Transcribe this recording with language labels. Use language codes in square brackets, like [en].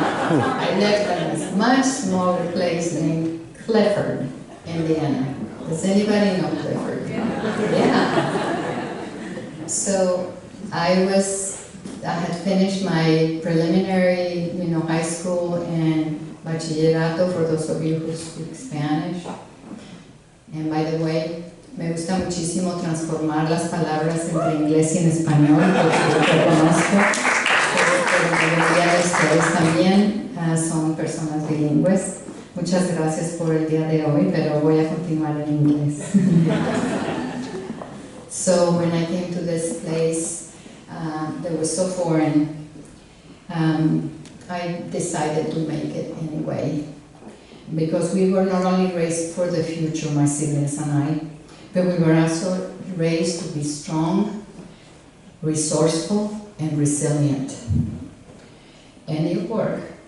[en] I lived in a much smaller place named Clifford, Indiana. Does anybody know Clifford? Yeah. So I had finished my preliminary, high school and bachillerato, for those of you who speak Spanish. And by the way, [es] me gusta muchísimo transformar las palabras entre inglés y en español, porque lo conozco, pero la mayoría de ustedes también son personas bilingües. Muchas gracias por el día de hoy, pero voy a continuar en inglés. [en] So when I came to this place that was so foreign, I decided to make it anyway. Because we were not only raised for the future, my siblings and I, but we were also raised to be strong, resourceful, and resilient. And it worked.